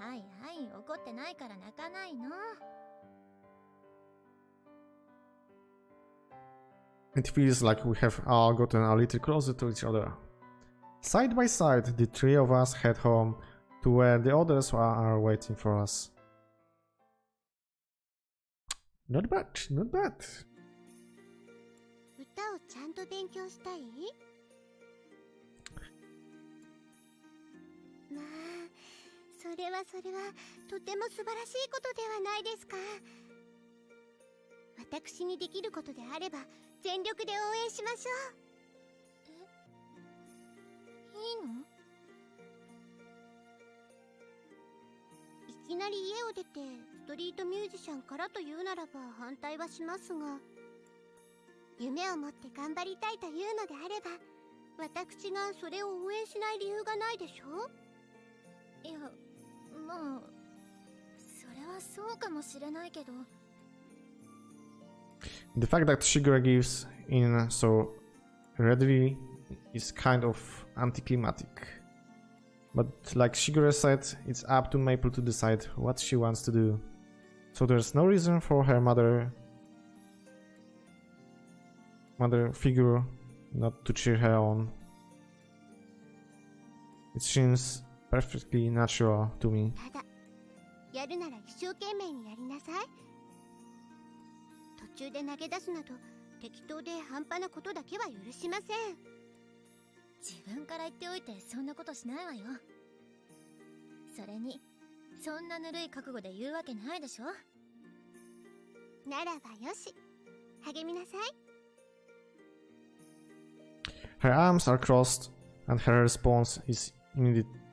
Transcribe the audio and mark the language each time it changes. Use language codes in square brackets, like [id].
[ja] はいはい、怒ってないから泣かないの。 [en] It feels like we have all gotten a little closer to each other. Side by side, the three of us head home to where the others are waiting for us. Not bad, not bad. [ja] 歌をちゃんと勉強したい？まあ、それはとても素晴らしいことではないですか。私にできることであれば全力で応援しましょう。いいの？いきなり家を出てストリートミュージシャンからというならば反対はしますが、夢を持って頑張りたいというのであれば私がそれを応援しない理由がないでしょ。いや、まあそれはそうかもしれないけど。 [en] The fact that Shigure gives in so readily is kind of anticlimactic. But like Shigure said, it's up to Maple to decide what she wants to do. So there's no reason for her mother figure not to cheer her on. It seems perfectly natural to me. [ja] ただ、やるなら一生懸命にやりなさい。途中で投げ出すなど適当で半端なことだけは許しません。自分から言っておいてそんなことしないわよ。それにそんなぬるい覚悟で言うわけないでしょ。ならばよし、励みなさい。 [en] Her arms are crossed, and her response is immediate.